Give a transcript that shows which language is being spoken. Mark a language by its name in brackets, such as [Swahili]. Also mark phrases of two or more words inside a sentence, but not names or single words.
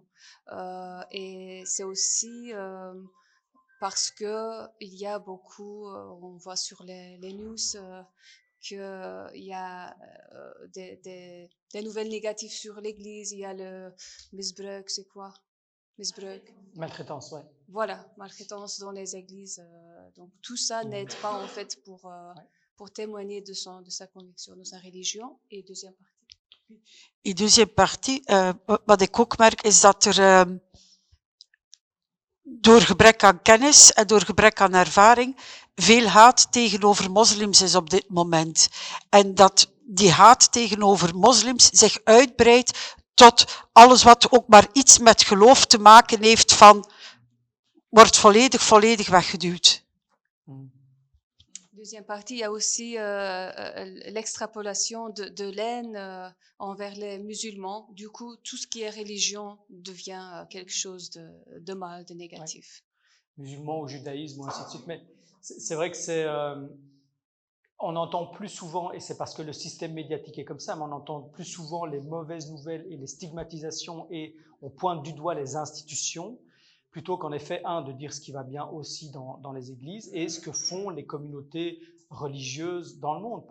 [French] Et c'est aussi parce que il y a beaucoup, on voit sur les news qu'il y a des nouvelles négatives sur l'Église. Il y a le misbruik, c'est quoi? Misbruik. Maltraitance, ouais. Voilà, maltraitance dans les églises. Donc tout ça n'aide pas en fait pour témoigner de sa conviction, de sa religion. Et deuxième partie. [Dutch] Die [French] deuxième partie, [Dutch] wat ik ook merk, is dat er door gebrek aan kennis en door gebrek aan ervaring veel haat tegenover moslims is op dit moment. En dat die haat tegenover moslims zich uitbreidt tot alles wat ook maar iets met geloof te maken heeft wordt volledig weggeduwd. [French] Deuxième partie, il y a aussi l'extrapolation de l'aine envers les musulmans. Du coup, tout ce qui est religion devient quelque chose de mal, de négatif. Ouais. Musulmans ou judaïsme ou ainsi de suite. Mais c'est vrai que on entend plus souvent, et c'est parce que le système médiatique est comme ça, mais on entend plus souvent les mauvaises nouvelles et les stigmatisations, et on pointe du doigt les institutions, plutôt qu'en effet, de dire ce qui va bien aussi dans les églises et ce que font les communautés religieuses dans le monde.